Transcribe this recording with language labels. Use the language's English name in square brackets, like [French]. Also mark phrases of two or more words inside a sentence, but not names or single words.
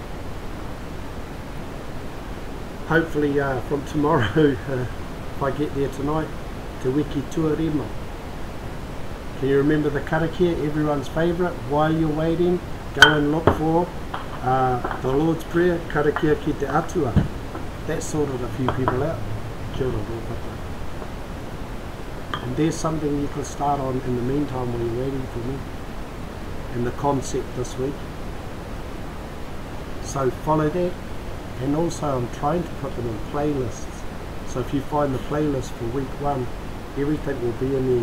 [English] Hopefully from tomorrow, if I get there tonight, [Māori] Te Wiki Tuarima. [English] Can you remember the karakia, everyone's favourite? While you're waiting, go and look for the Lord's Prayer, [Māori] karakia ki te atua. [English] That sorted a few people out. [Māori] Kia ora, rōpata. [English] And there's something you can start on in the meantime while you're waiting for me. And the concept this week. So follow that. And also I'm trying to put them in playlists. So if you find the playlist for week 1, everything will be in there.